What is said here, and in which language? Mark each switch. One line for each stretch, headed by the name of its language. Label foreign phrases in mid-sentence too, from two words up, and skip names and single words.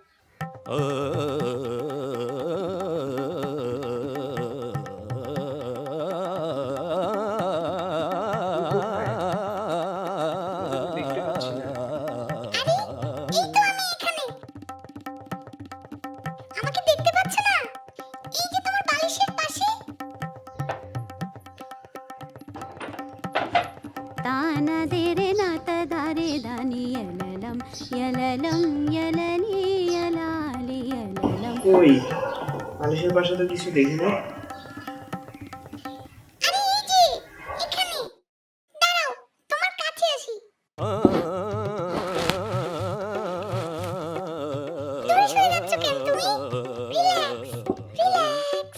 Bangla: দেখতে পাচ্ছি না। আরে, এই তো আমি এখানে। আমাকে দেখতে পাচ্ছ না? এই যে তোমার বালিশের পাশে। ತಾನ ದೇರೆ ನಾತ ದಾರೆ ದಾನಿ ಯಲಲಂ ಯಲಲಂ ಯಲನಿ ಯಲಾಲಿ ಯಲಲಂ কই, বালিশের পাশে তো কিছু দেখি না। আরে এই যে এখানে। দাঁড়াও, তোমার কাছে আসি। দূরে সরে যাচ্ছ কেন তুমি?
English: Relax, relax.